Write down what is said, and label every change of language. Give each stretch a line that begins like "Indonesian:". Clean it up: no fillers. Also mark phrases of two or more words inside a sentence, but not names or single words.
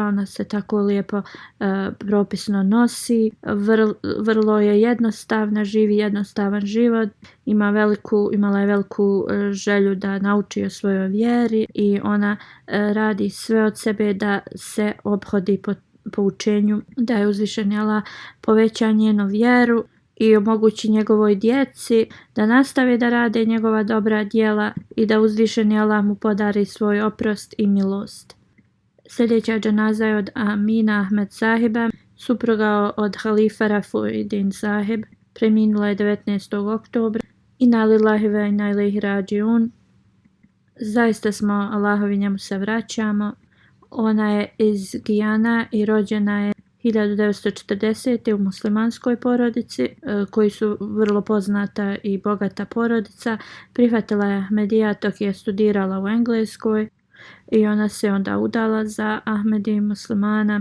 Bosnian: Ona se tako lijepo propisno nosi, vrlo je jednostavna, živi jednostavan život, imala je veliku želju da nauči o svojoj vjeri i ona radi sve od sebe da se ophodi po učenju, da je uzvišeni Allah poveća njenu vjeru i omogući njegovoj djeci da nastave da rade njegova dobra djela i da uzvišeni Allah mu podari svoj oprost i milost. Sljedeća dženaza je od Amina Ahmed sahiba, supruga od halifa Rafuddin sahib. Preminula je 19. oktobra.
Arabic: إنا لله وإنا إليه راجعون.
Bosnian: Zaista smo Allahovi, njemu se vraćamo. Ona je iz Gijana i rođena je 1940. u muslimanskoj porodici, koji su vrlo poznata i bogata porodica. Prihvatila je Ahmedijat dok je studirala u Engleskoj i ona se onda udala za Ahmedi muslimana.